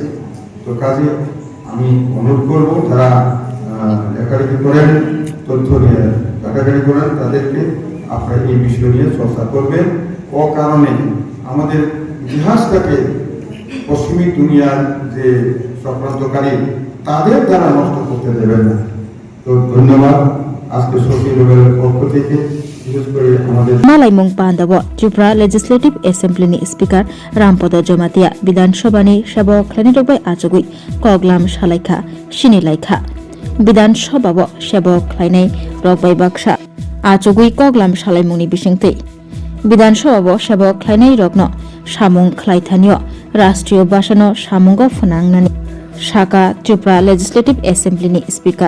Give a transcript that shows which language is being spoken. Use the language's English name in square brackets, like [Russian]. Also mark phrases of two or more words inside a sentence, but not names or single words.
[Bangla] তো কাজে আমি অনুরোধ করবো যারা লেখালেখি করেন, তথ্য নিয়ে ঘাটাঘাটি করেন, তাদেরকে আপনারা এই বিষয় নিয়ে চর্চা করবেন। ও কারণে আমাদের ইতিহাসটাকে পশ্চিমী দুনিয়ার যে চক্রান্তকারী তাদের দ্বারা নষ্ট করতে দেবেন না। তো ধন্যবাদ। আজকে সচিবের পক্ষ থেকে বিশেষ করে আমাদের [Kok Borok] Malaimung Pandawa, Tripura Legislative Assembly ni Speaker Rampodo Jomatia, Bidanshabani Shabo Klanirogbai Achogui, Koglam Shalaikha, Shinilaikha, Bidanshababo Shabo Klanai Rogbai Baksha, Achogui Koglam Shalaimuni Bishingti, Bidanshababo Shabo Klanai Rogno, Shamung Klaithanio, Rastrio Bashano Shamungo Funangnani, Shaka Tripura Legislative Assembly ni Speaker.